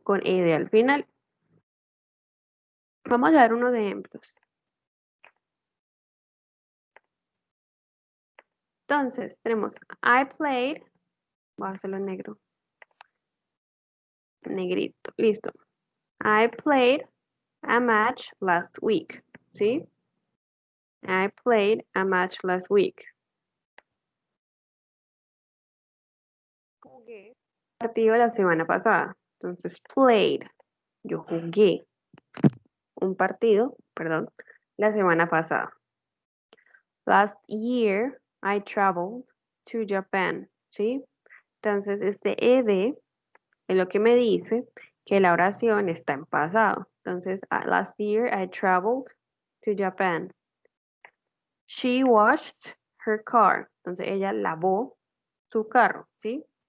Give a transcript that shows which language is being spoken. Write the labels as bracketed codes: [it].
[es] Con ed al final. Vamos a dar unos ejemplos. Entonces, tenemos [en] I played. [es] Voy a hacerlo en negro. Negrito. Listo. [en] I played a match last week. ¿Sí? I played a match last week. [es] Jugué un partido la semana pasada. Entonces, played. Yo jugué un partido, perdón, la semana pasada. [en] Last year, I traveled to Japan. [es] ¿Sí? Entonces, este ed es lo que me dice que la oración está en pasado. [en] Entonces, last year I traveled to Japan. She washed her car. [es] Entonces, ella lavó su carro, ¿sí?